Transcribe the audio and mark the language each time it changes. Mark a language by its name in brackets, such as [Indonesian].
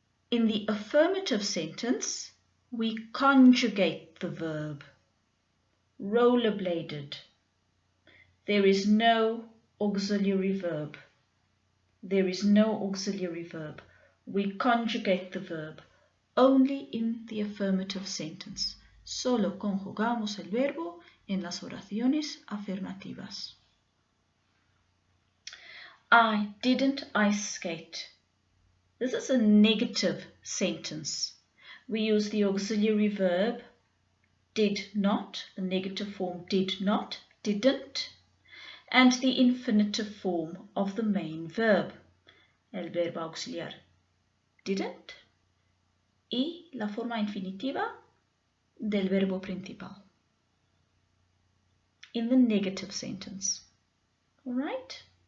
[English] In the affirmative sentence, we conjugate the verb. Rollerbladed. There is no auxiliary verb. There is no auxiliary verb. We conjugate the verb only in the affirmative sentence. [Spanish] Solo conjugamos el verbo en las oraciones afirmativas. [English] I didn't ice skate. This is a negative sentence. We use the auxiliary verb did not, the negative form did not, didn't, and the infinitive form of the main verb, [Spanish] el verbo auxiliar didn't, y la forma infinitiva del verbo principal [English] in the negative sentence. All right?